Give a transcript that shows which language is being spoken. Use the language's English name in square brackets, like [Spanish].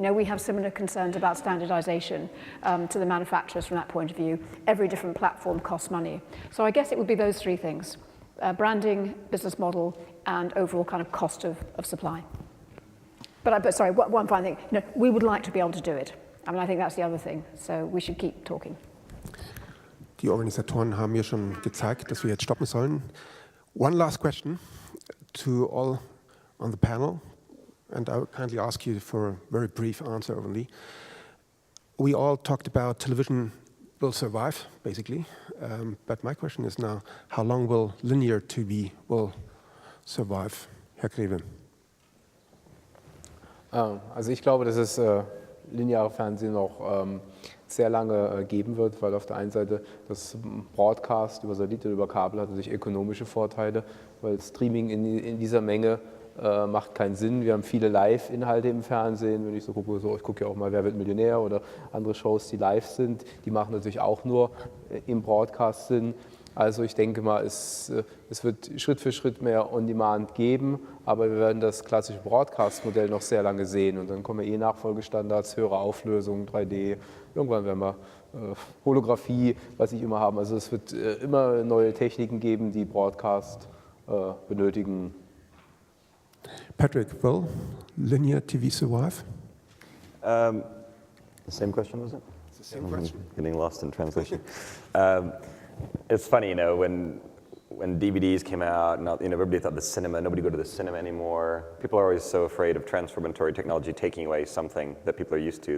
[English] We have similar concerns about standardization to the manufacturers from that point of view. Every different platform costs money. So I guess it would be those 3 things, branding, business model, and overall kind of cost of supply. But sorry, one final thing, we would like to be able to do it. I mean, I think that's the other thing, so we should keep talking. [German] Die Organisatoren haben mir schon gezeigt, dass wir jetzt stoppen sollen. [English] One last question to all on the panel, and I would kindly ask you for a very brief answer only. We all talked about television will survive, basically, but my question is now, how long will linear TV will survive? [German] Herr Greve. Also ich glaube, dass es lineare Fernsehen noch sehr lange geben wird, weil auf der einen Seite das Broadcast über Satellit oder über Kabel hat natürlich ökonomische Vorteile, weil Streaming in dieser Menge macht keinen Sinn. Wir haben viele Live-Inhalte im Fernsehen, wenn ich so gucke, ich gucke ja auch mal Wer wird Millionär oder andere Shows, die live sind, die machen natürlich auch nur im Broadcast Sinn. Also ich denke mal, es wird Schritt für Schritt mehr On-Demand geben, aber wir werden das klassische Broadcast-Modell noch sehr lange sehen und dann kommen Nachfolgestandards, höhere Auflösung, 3D, irgendwann werden wir Holographie, was ich immer haben. Also es wird immer neue Techniken geben, die Broadcast benötigen. [English] Patrick, will linear TV survive? The same question, was it? It's the same question. Getting lost in translation. It's funny, when DVDs came out, everybody thought nobody go to the cinema anymore. People are always so afraid of transformatory technology taking away something that people are used to.